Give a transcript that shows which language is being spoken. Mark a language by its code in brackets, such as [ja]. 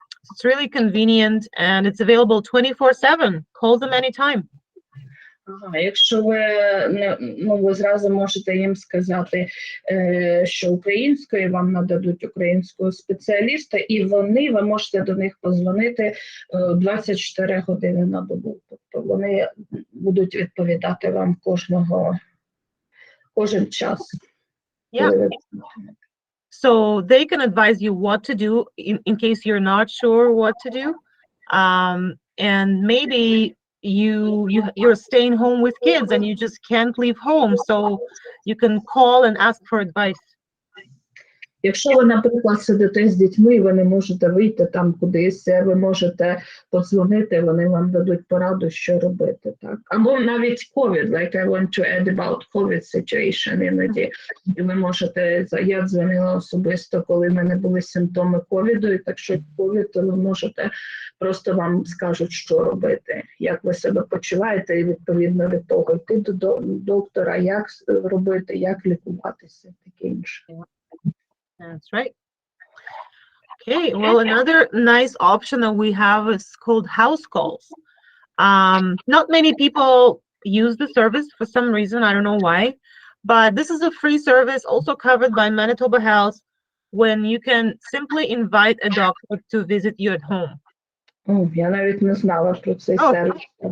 [en] It's really convenient, and it's available 24/7. Call them anytime. [uk] Ага, якщо ви ви зразу можете їм сказати, що українською вам нададуть українського спеціаліста, і ви можете до них подзвонити 24 години на добу. Тобто вони будуть відповідати вам кожен час. [en] Yeah. So they can advise you what to do in case you're not sure what to do. And maybe you're staying home with kids and you just can't leave home. So you can call and ask for advice. [uk] Якщо ви, наприклад, сидите з дітьми, і ви не можете вийти там кудись, ви можете подзвонити, вони вам дадуть пораду, що робити. Так? Або навіть [en] COVID, like I want to add about COVID situation [uk] іноді. І ви можете, я дзвонила особисто, коли в мене були симптоми ковіду, і так що ковід, то ви можете, просто вам скажуть, що робити, як ви себе почуваєте, і відповідно від того йти до доктора, як робити, як лікуватися, таке інше. [en] That's right. Okay, well, another nice option that we have is called house calls. Not many people use the service for some reason, I don't know why, but this is a free service also covered by Manitoba Health when you can simply invite a doctor to visit you at home. [uk] Я навіть не знала про цей сервіс.